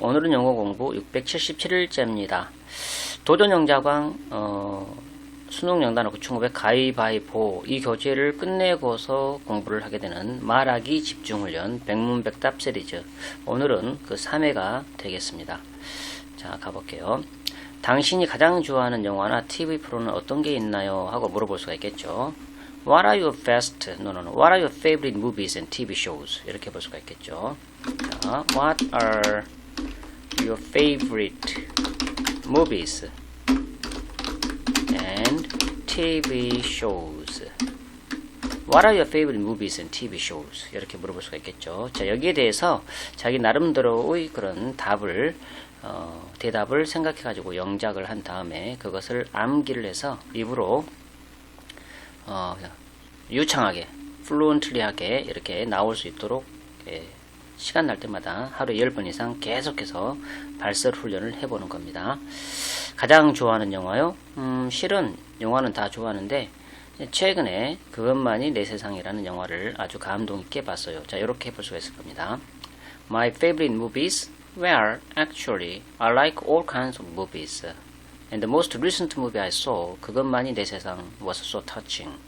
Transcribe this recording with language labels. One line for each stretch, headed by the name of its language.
Korean: 오늘은 영어 공부 677일째입니다. 도전영작왕 수능 영단어 9,500 가위바위보 이 교재를 끝내고서 공부를 하게 되는 말하기 집중훈련 백문백답 시리즈. 오늘은 그 3회가 되겠습니다. 자, 가볼게요. 당신이 가장 좋아하는 영화나 TV 프로는 어떤 게 있나요? 하고 물어볼 수가 있겠죠.
English: What are your best, What are your favorite movies and TV shows?
Korean: 이렇게 볼 수가 있겠죠.
English: 자, What are your favorite movies and TV shows? What are your favorite movies and TV shows?
Korean: 이렇게 물어볼 수가 있겠죠. 자, 여기에 대해서 자기 나름대로의 그런 답을 대답을 생각해가지고 영작을 한 다음에 그것을 암기를 해서 입으로 유창하게, 플루언트리하게 이렇게 나올 수 있도록 시간 날 때마다 하루에 10번 이상 계속해서 발설 훈련을 해보는 겁니다. 가장 좋아하는 영화요? 실은 영화는 다 좋아하는데 최근에 그것만이 내 세상이라는 영화를 아주 감동 있게 봤어요. 자, 이렇게 해볼 수가 있을 겁니다.
English: My favorite movies were actually I like all kinds of movies. And the most recent movie I saw, 그것만이 내 세상 was so touching.